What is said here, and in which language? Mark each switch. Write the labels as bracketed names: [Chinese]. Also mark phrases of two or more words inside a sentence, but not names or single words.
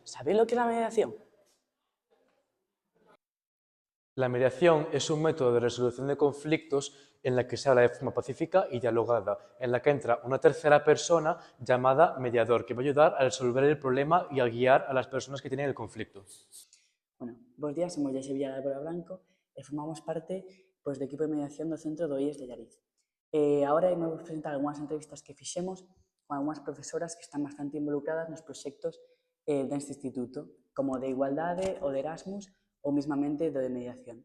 [Spanish] ¿Sabéis lo que es la mediación? La mediación es un método de resolución de conflictos en la que se habla de forma pacífica y dialogada, en la que entra una tercera persona llamada mediador, que va a ayudar a resolver el problema y a guiar a las personas que tienen el conflicto. [Galician] Bueno, bos días, somos de Sevilla de Álvaro Blanco e formamos parte do equipo de mediación do Centro do IES de Llariz. Ahora imos presentar algunhas entrevistas que fixemos con algunhas profesoras que están bastante involucradas nos proxectos deste instituto, como o de Igualdade, o de Erasmus ou mismamente do de mediación.